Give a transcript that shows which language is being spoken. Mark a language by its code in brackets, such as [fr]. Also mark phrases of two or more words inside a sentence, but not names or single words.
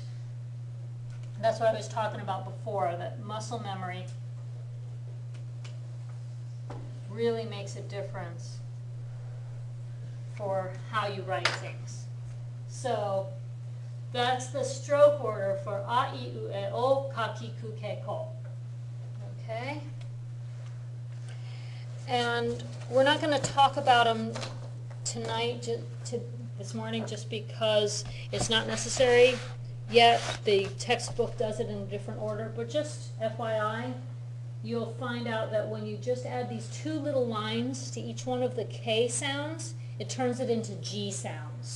[en] That's what I was talking about before, that muscle memory really makes a difference for how you write things. So that's the stroke order for [ja] a, I, u, e, o, ka, ki, ku, ke, ko. [en] Okay? And we're not going to talk about them tonight, this morning, just because it's not necessary yet. The textbook does it in a different order. But just FYI, you'll find out that when you just add these 2 little lines to each one of the K sounds, it turns it into G sounds.